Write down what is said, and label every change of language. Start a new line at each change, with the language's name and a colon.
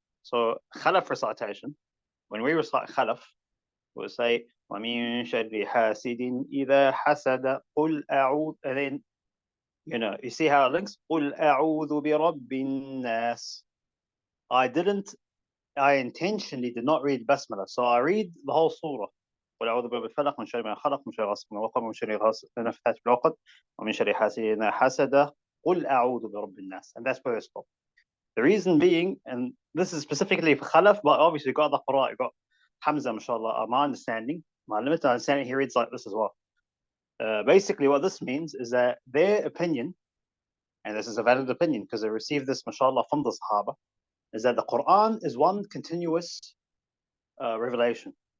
English: So Khalaf recitation, when we recite Khalaf, we'll say,
Arabic: وَمِن شَرِّ حَاسِدٍ إِذَا حَسَدَ قُلْ أَعُوذُ,
English: and then, you see how it links?
Arabic: قُلْ أَعُوذُ بِرَبِّ النَّاسِ.
English: I intentionally did not read Basmallah. So I read the whole surah.
Arabic: قل أعوذ برب الفلق من شر ما خلق من شر غاسق إذا وقب من شر النفاثات في العقد ومن شر حاسد إذا حسد قل أعوذ برب الناس.
English: And that's where I stop. The reason being, and this is specifically for Khalaf, but obviously you got the Qur'an, you got Hamza, mashallah, my understanding, my limited understanding, he reads like this as well. Basically what this means is that their opinion, and this is a valid opinion because they received this, mashallah, from the Sahaba, is that the Quran is one continuous revelation.